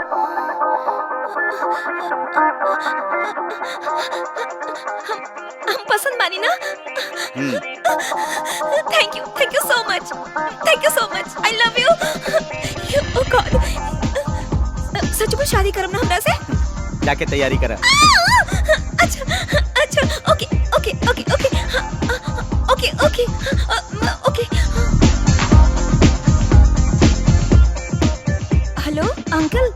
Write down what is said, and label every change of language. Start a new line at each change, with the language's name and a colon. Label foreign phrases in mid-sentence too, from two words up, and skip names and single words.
Bhojpuri: हम पसंद मानी ना।
English: Thank you so much, thank you so much, I love you. Oh God,
Bhojpuri: सच में शादी करम ना हमरा से? जाके तैयारी करा। अच्छा,
English: Okay okay okay okay okay okay okay. Hello uncle.